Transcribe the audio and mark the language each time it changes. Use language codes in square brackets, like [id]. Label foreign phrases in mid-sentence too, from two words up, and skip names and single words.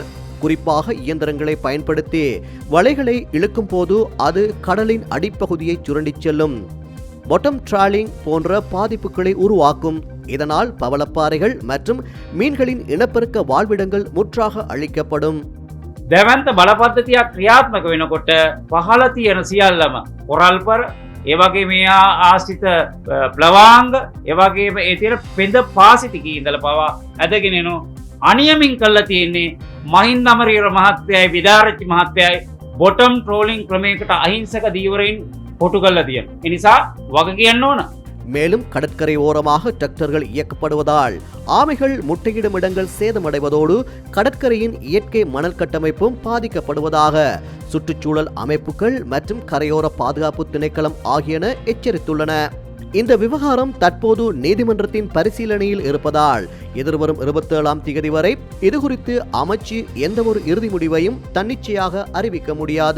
[ta] குறிப்பாக இயந்திரங்களை பயன்படுத்தி வலைகளை இழுக்கும் போது அது கடலின் அடிப்பகுதியை சுரண்டிச் செல்லும். [en] bottom trawling [ta] போன்ற பாதிப்புகளை உருவாக்கும். இதனால் பவளப்பாறைகள் மற்றும் மீன்களின் இனப்பெருக்க வாழ்விடங்கள் முற்றாக அழிக்கப்படும். [si] දැවන්ත බලපද්ධතියක් ක්‍රියාත්මක වෙනකොට පහළ තියෙන සියල්ලම කොරල්පර ඒ වගේ මේ ආශ්‍රිත ප්ලවාංග ඒ වගේම ඒ තියෙන පෙඳ පාසිතිකී ඉඳලා පවා ඇදගෙන එන අනියමින් කළා තියෙන්නේ මහින්ද අමරේර මහත්තයයි විදාරච්චි මහත්තයයි [en] bottom trawling [si] ක්‍රමයකට අහිංසක දීවරයින් කොටු කළා තියෙනවා. ඒ නිසා වග කියන්න ඕන. [ta] மேலும் கடற்கரை ஓரமாக டிராக்டர்கள் இயக்கப்படுவதால் ஆமைகள் முட்டையிடும் இடங்கள் சேதமடைவதோடு கடற்கரையின் இயற்கை மணல் கட்டமைப்பும் பாதிக்கப்படுவதாக சுற்றுச்சூழல் அமைப்புகள் மற்றும் கரையோர பாதுகாப்பு திணைக்களம் ஆகியன எச்சரித்துள்ளன. இந்த விவகாரம் தற்போது நீதிமன்றத்தின் பரிசீலனையில் இருப்பதால் எதிர்வரும் 27ஆம் தேதி வரை இதுகுறித்து அமைச்சு எந்த ஒரு இறுதி முடிவையும் தன்னிச்சையாக அறிவிக்க முடியாது.